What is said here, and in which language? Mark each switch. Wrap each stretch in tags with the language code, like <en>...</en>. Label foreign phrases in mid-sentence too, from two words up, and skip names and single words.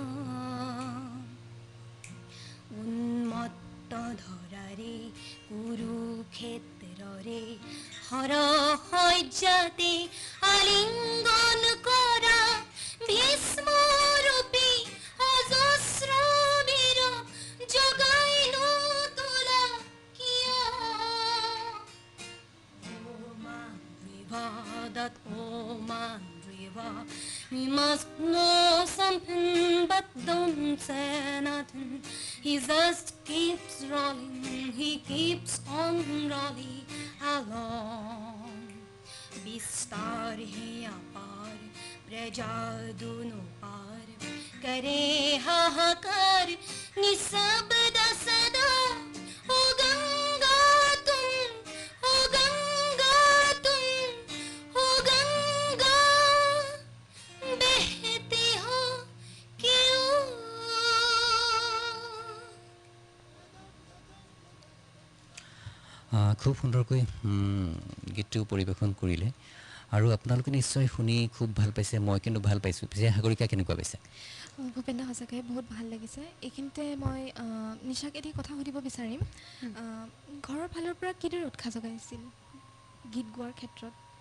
<as>উন্মত্ত ধৰাৰে কুৰুক্ষেত্ৰৰে হৰসজ্জাতে আলিংগন কৰা ভীষ্মৰূপী অজস্ৰ বীৰ জগাই নোতোলা কিয়</as> <en>that oh man river we must know something but don't say nothing he just keeps rolling he keeps on rolling along</en> <hi>विस्तार है अपार प्रजा दोनों पार करे हाहाकार निशब्द सदा ओ गंगा बहती हो क्यों</hi> <as>খুব সুন্দৰকৈ গীতটো পৰিৱেশন কৰিলে আৰু আপোনালোকে নিশ্চয় শুনি খুব ভাল পাইছে মই কিন্তু ভাল পাইছোঁ পিছে সাগৰিকা কেনেকুৱা পাইছে ভূপেন দা সঁচাকৈ বহুত ভাল লাগিছে এইখিনিতে মই নিশাক এটি কথা সুধিব বিচাৰিম ঘৰৰ ফালৰ পৰা কিদৰে উৎসাহ যোগাইছিল গীত গোৱাৰ ক্ষেত্ৰত</as>